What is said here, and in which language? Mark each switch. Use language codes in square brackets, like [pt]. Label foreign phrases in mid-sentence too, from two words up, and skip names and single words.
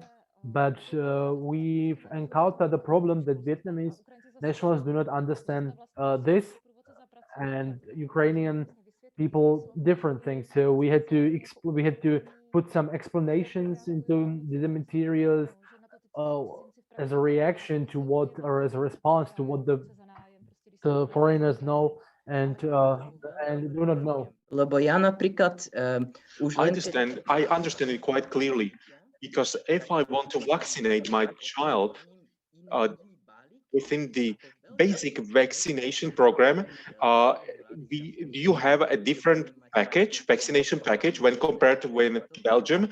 [en] But we've encountered the problem that Vietnamese nationals do not understand this, and Ukrainian people different things. So we had to put some explanations into the materials as a reaction to what, or as a response to what the foreigners know and do not know. [sk] Lebo ja napríklad už [en] I understand it quite clearly, because if I want to vaccinate my child within the basic vaccination program, do you have a different vaccination package when compared with Belgium?